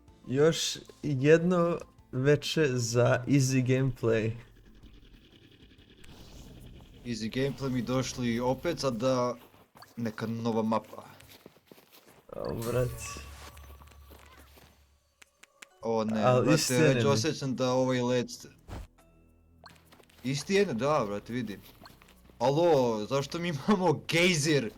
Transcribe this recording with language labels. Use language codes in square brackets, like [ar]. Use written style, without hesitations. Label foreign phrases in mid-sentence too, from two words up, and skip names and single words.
[bs] Još jedno veče za [en] easy gameplay. Easy gameplay [bs] mi došli opet, sada neka nova mapa. O, brat. O ne, Al brate, isti već enemy. osjećam da ovaj led... Isti je, da, brate, vidi. Alo, zašto mi imamo gejzir?